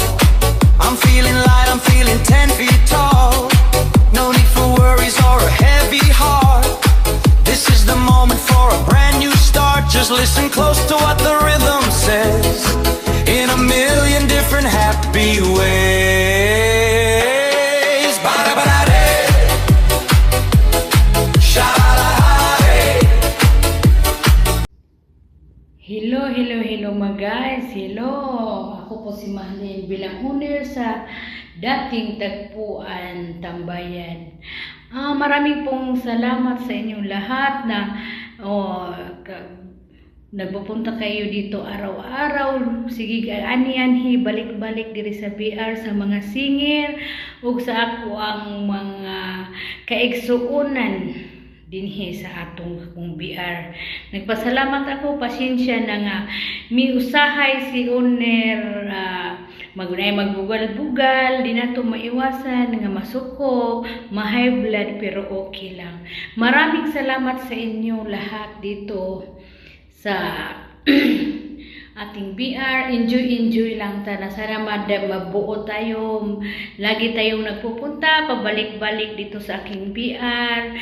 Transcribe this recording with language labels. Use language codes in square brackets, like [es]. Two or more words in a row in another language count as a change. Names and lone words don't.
[en] I'm feeling light, I'm feeling 10 feet tall. No need for worries or a heavy heart. This is the moment for a brand new start. Just listen close to what the rhythm says, in a million different happy ways. Ba-da-ba-da-day. Sha-la-la-la-day. [tl] Hello mga guys. Hello. Ako po si Mahalin bilang owner sa dating Tagpuan Tambayan. Maraming pong salamat sa inyong lahat na nagpupunta kayo dito araw-araw. Sige, [ceb] ani-anhi, balik-balik diri sa BR sa mga singer ug sa ako ang mga kaigsuonan dinhi sa atong BR. Nagpasalamat ako, pasensya na nga mi usahay si owner magbugal-bugal, di na to maiwasan nga masuko, ma- [en] high blood, [ceb] pero okay lang. [tl] Maraming salamat sa inyo lahat dito sa ating BR. Enjoy lang sana. Sana mabuo tayo. Lagi tayong nagpupunta, pabalik-balik dito sa aking BR.